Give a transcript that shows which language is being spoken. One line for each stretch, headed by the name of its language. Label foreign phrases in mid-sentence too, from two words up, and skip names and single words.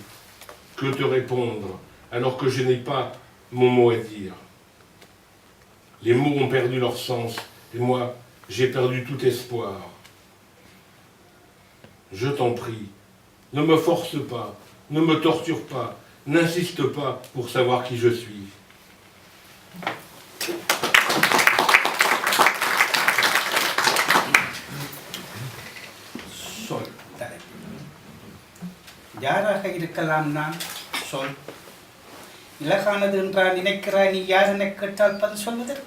French: Que te répondre alors que je n'ai pas mon mot à dire? Les mots ont perdu leur sens, et moi, j'ai perdu tout espoir. Je t'en prie, ne me force pas, ne me torture pas, n'insiste pas pour savoir qui je suis.
Tamil: சொல் தலைப்பு. யாராக இருக்கலாம் நான்? சொல். இலகானது என்றால் நினைக்கிறாய் நீ யார் என கேட்டால் பதில் சொல்வதற்கு?